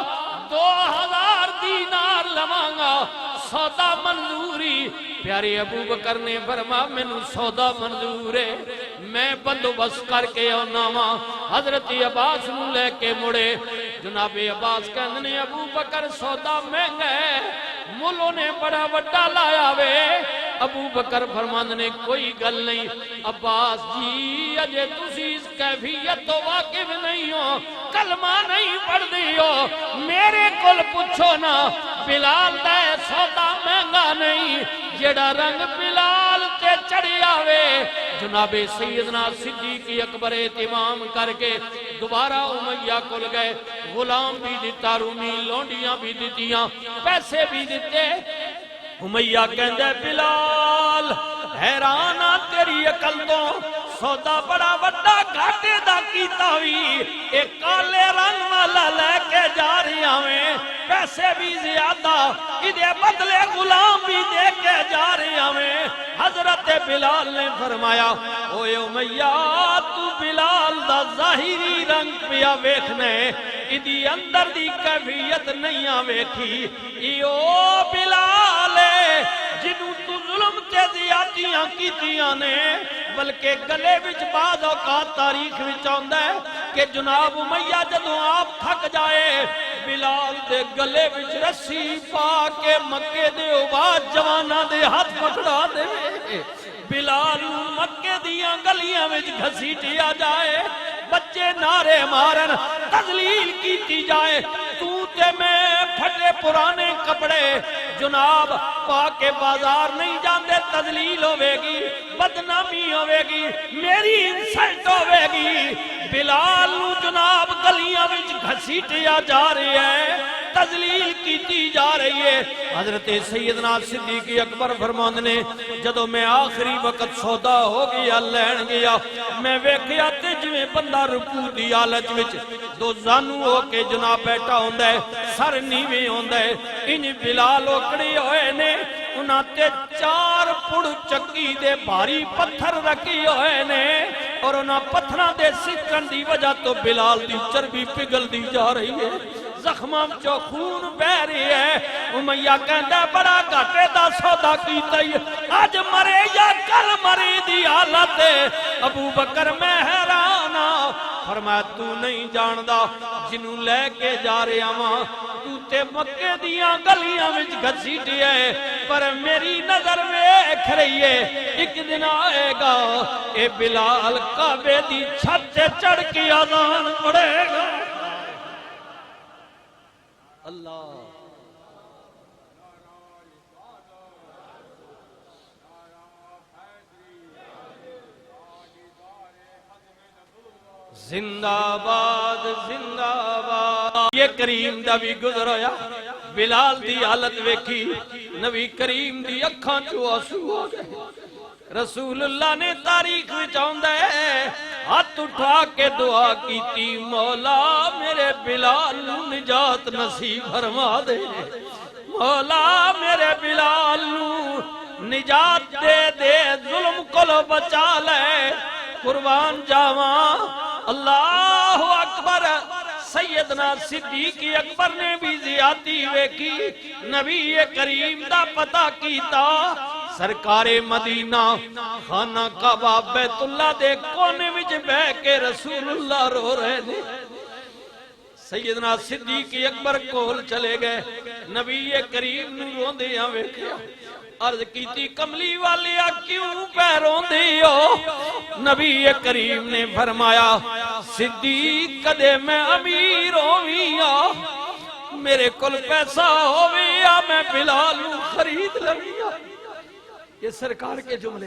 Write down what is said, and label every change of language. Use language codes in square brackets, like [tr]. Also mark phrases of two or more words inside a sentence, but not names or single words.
[pa] 2000 دینار لواں گا سودا منظوری پیارے ابو بکر نے فرمایا مینوں سودا منظور ہے میں بندوبست کر کے آنا وا حضرت عباس نو لے کے مڑے جناب عباس کہندے نے ابو بکر سودا مہنگا ہے ملوں نے بڑا وڈا لایا وے ابو بکر فرماندے نے کوئی گل نہیں عباس جی اجے تسی اس کیفیت تو واقف نہیں ہو کلمہ نہیں پڑھ دی ہو میرے کول پوچھو نا بلال دا سودا مہنگا نہیں جڑا رنگ بلال تے چڑھیا وے جناب سیدنا صدیق اکبر اہتمام کر کے دوبارہ امیہ کول گئے غلام بھی دیتا رومی لونڈیاں بھی دیتیاں پیسے بھی دیتے امیہ کہندے بلال حیرانہ تیری عقل تو سودا بڑا وڈا گھاٹے دا کیتا ہوئی ایک کالے رنگ والا لے کے جا رہی ہمیں پیسے بھی زیادہ ادھے بدلے غلام بھی دے کے جا رہی ہمیں حضرت بلال نے فرمایا اوے امیہ تو بلال دا ظاہری رنگ پیا ویکھنے ادھی اندر دی کیفیت نہیں ویکھی ایو بلال جنوں تو ظلم تے زیادتیاں کیتیاں نے بلکہ گلے وچ بعض اوقات تاریخ وچ آندا ہے کہ جناب امیہ جدوں آپ تھک جائے بلال دے گلے وچ رسی پا کے مکے دے عباد جواناں دے ہاتھ پکڑا دے بلال مکے دیاں گلیاں وچ گھسیٹیا جائے بچے نعرے مارن تذلیل کیتی جائے تو تے میں پھٹے پرانے کپڑے جناب پا کے بازار نہیں جاندے تذلیل ہوے گی بدنامی ہوے گی میری انسلٹ ہوے گی بلال نو جناب گلیاں وچ گھسیٹیا جا رہی ہے تذلیل کیتی جا رہی ہے۔ حضرت سیدنا صدیق اکبر فرماندے نے جدوں میں آخری وقت سودا ہو گیا لین گیا، میں ویکھیا تے جویں بندہ رکوع دی حالت وچ دو زانو ہو کے جناب بیٹھا ہوندا ہے، سر نیویں ہوندا ہے، انج بلال اکڑے ہوئے نے، انہاں تے 4 پڑ چکی دے بھاری پتھر رکھی ہوئے نے، اور انہاں پتھراں دے سکن دی وجہ تو بلال دی چربی پگھل دی جا رہی ہے، زخماں چوں خون بہ رہی ہے۔ امیہ کہندا بڑا گھاٹے دا سودا کیتا ہی، اج مرے یا کل مرے دی حالت ہے۔ ابو بکر میں حیران ہاں، فرمایا تو نہیں جاندا جنوں لے کے جا رہا ہاں تو تے مکے دیاں گلیاں وچ گھسیٹی ہے، پر میری نظر ویکھ رہی ہے ایک دن آئے گا اے بلال کعبے دی چھت سے چڑھ کے اذان پڑھے گا۔ اللہ زندہ باد زندہ باد۔ یہ کریم دا بھی گزر ہویا، بلال دی حالت ویکھی، نبی کریم دی اکھاں چوں آنسو ہو گئے۔ رسول اللہ نے تاریخ وچ آندا ہے ہاتھ اٹھا کے دعا کیتی، مولا میرے بلال نو نجات نصیب فرما دے، مولا میرے بلال نو نجات دے دے، ظلم کولو بچا لے، قربان جاواں۔ اللہ اکبر۔ سیدنا صدیق اکبر نے بھی زیادتی ویکھی، نبی کریم دا پتہ کیتا، سرکار مدینہ خانہ کعبہ بیت اللہ دے کونے وچ بہ کے رسول اللہ رو رہے نے۔ سیدنا صدیق اکبر کول چلے گئے، نبی کریم نو روندیاں ویکھیا، عرض کیتی کملی والیا کیوں پہ روندی ہو؟ نبی کریم نے فرمایا صدیق کدے میں امیر ہویا، میرے کل پیسہ ہویا، میں بلال خرید لیا۔ [ur] یہ سرکار کے جملے۔